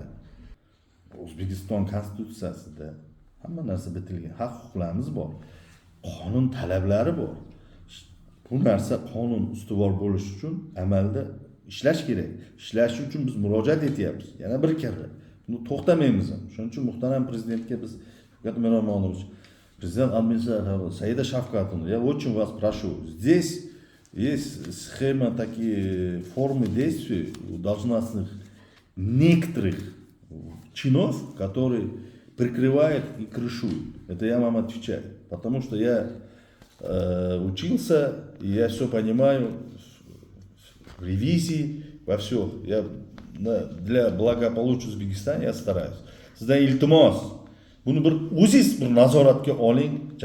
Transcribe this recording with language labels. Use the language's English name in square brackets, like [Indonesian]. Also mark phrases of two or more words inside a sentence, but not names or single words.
[Uzbek] O'zbekiston konstitutsiyasida hamma narsa bitilgan, haq-huquqlarimiz bor. Qonun talablari bor. Bu narsa qonun ustuvor bo'lish uchun amalda ishlash kerak. Ishlash uchun biz murojaat etyapmiz. Yana bir karra. Buni to'xtamaymiz ham. Shuning uchun muhtaram prezidentga biz Shavkat Miromonovich, [Russian] президент администрации Саида Шавкатовна, я очень вас прошу, здесь есть схема, такие формы действий у должностных некоторых чинов, которые прикрывают и крышуют. Это я вам отвечаю. Потому что я учился, и я все понимаю в ревизии, во всем. Я для благополучия Узбекистана я стараюсь. [Uzbek] Sizdan iltimos, buni bir o'zingiz bir nazoratga oling.